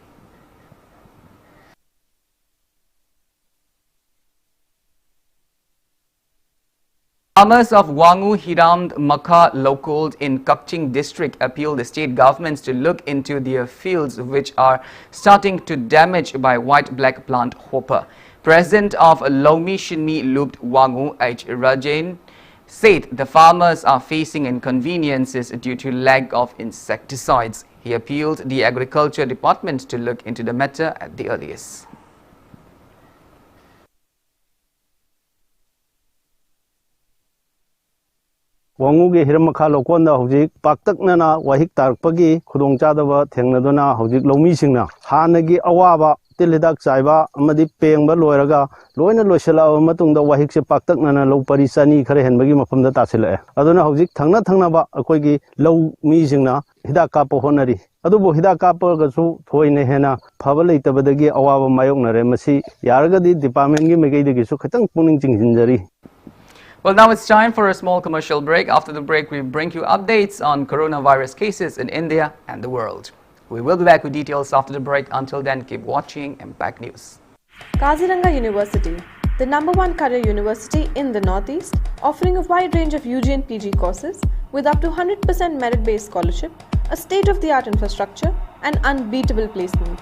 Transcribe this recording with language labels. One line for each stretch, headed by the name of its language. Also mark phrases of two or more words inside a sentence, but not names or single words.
English: Farmers of Wangu Hiram Makha Local in Kakching district appealed the state governments to look into their fields which are starting to damage by white-black plant hopper. President of Lomi Shinmi Loop Wangu H. Rajan said the farmers are facing inconveniences due to lack of insecticides. He appealed the Agriculture Department to look into the matter at the earliest.
Manipuri: Wangugi Hiramaka Lokonda Hojik, Paktaknana, Wahik Tarpagi, Kudong Chadava, Tengadona, Hojik Lomisingna, Hanagi Awaba, ꯇꯤꯜ ꯍꯤꯗꯥꯛ ꯆꯥꯏꯕ ꯑꯃꯗꯤ ꯄꯦꯡꯕ ꯂꯣꯏꯔꯒ ꯂꯣꯏꯅ ꯂꯣꯏꯁꯤꯜꯂꯛꯑꯕ ꯃꯇꯨꯡꯗ ꯋꯥꯍꯤꯛꯁꯦ ꯄꯥꯛꯇꯛꯅꯅ ꯂꯧ ꯄꯔꯤ ꯆꯅꯤ ꯈꯔ ꯍꯦꯟꯕꯒꯤ ꯃꯐꯝꯗ ꯇꯥꯁꯤꯜꯂꯛꯑꯦ ꯑꯗꯨꯅ ꯍꯧꯖꯤꯛ ꯊꯪꯅꯕ ꯑꯩꯈꯣꯏꯒꯤ ꯂꯧ ꯃꯤꯁꯤꯡꯅ ꯍꯤꯗꯥꯛ ꯀꯥꯞꯄ ꯍꯣꯠꯅꯔꯤ ꯑꯗꯨꯕꯨ ꯍꯤꯗꯥꯛ ꯀꯥꯞꯄꯒꯁꯨ ꯊꯣꯏꯅ ꯍꯦꯟꯅ ꯐꯕ ꯂꯩꯇꯕꯗꯒꯤ ꯑꯋꯥꯕ ꯃꯥꯌꯣꯛꯅꯔꯦ ꯃꯁꯤ ꯌꯥꯔꯒꯗꯤ ꯗꯤꯄꯥꯔꯠꯃꯦꯟꯒꯤ ꯃꯥꯏꯀꯩꯗꯒꯤꯁꯨ ꯈꯤꯇꯪ ꯄꯨꯛꯅꯤꯡ ꯆꯤꯡꯁꯤꯟꯖꯔꯤ.
English: Well, now it's time for a small commercial break. After the break, we bring you updates on coronavirus cases in India and the world. We will be back with details after the break. Until then, keep watching Impact News. Kaziranga University, the #1 career university in the Northeast, offering a wide range of UG and PG courses with up to 100% merit-based scholarship, a state-of-the-art infrastructure, and unbeatable placements.